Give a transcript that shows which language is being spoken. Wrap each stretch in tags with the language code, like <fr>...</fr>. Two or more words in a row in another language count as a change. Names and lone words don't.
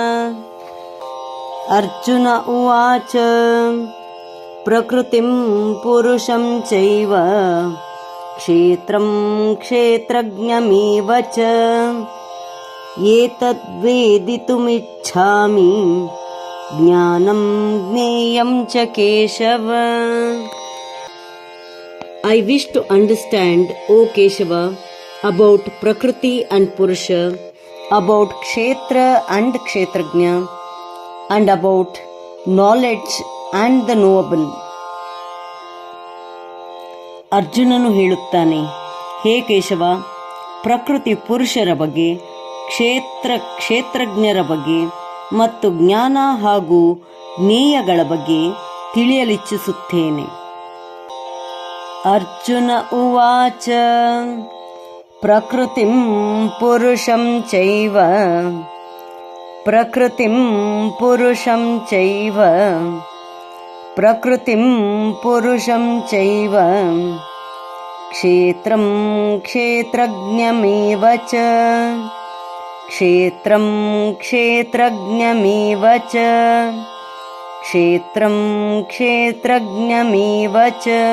<sa>अर्जुन उवाच प्रकृतिं पुरुषं चैव क्षेत्रं क्षेत्रज्ञमेव च एतद्वेदितुमिच्छामि ज्ञानं ज्ञेयं च केशव।</sa> <en>I wish to understand, O Keshava, about Prakriti and Purusha, about Kshetra and Kshetrajna, and about knowledge and the knowable.</en> <kn>ಅರ್ಜುನನು ಹೇಳುತ್ತಾನೆ, ಹೇ ಕೇಶವ, ಪ್ರಕೃತಿ ಪುರುಷರ ಬಗ್ಗೆ, ಕ್ಷೇತ್ರಜ್ಞರ ಬಗ್ಗೆ ಮತ್ತು ಜ್ಞಾನ ಹಾಗೂ ಜ್ಞೇಯಗಳ ಬಗ್ಗೆ ತಿಳಿಯಲಿಚ್ಛಿಸುತ್ತೇನೆ.</kn> <sa>ಅರ್ಜುನ ಉವಾಚ ಪ್ರಕೃತಿಂ ಪುರುಷಂ ಚೈವ ಪ್ರಕೃತಿಂ ಪುರುಷಂ ಚೈವ ಪ್ರಕೃತಿಂ ಪುರುಷಂ ಚೈವ ಕ್ಷೇತ್ರಂ ಕ್ಷೇತ್ರಜ್ಞಮೇವ ಚ ಕ್ಷೇತ್ರಂ ಕ್ಷೇತ್ರಜ್ಞಮೇವ ಚ ಕ್ಷೇತ್ರಂ ಕ್ಷೇತ್ರಜ್ಞಮೇವ ಚ</sa>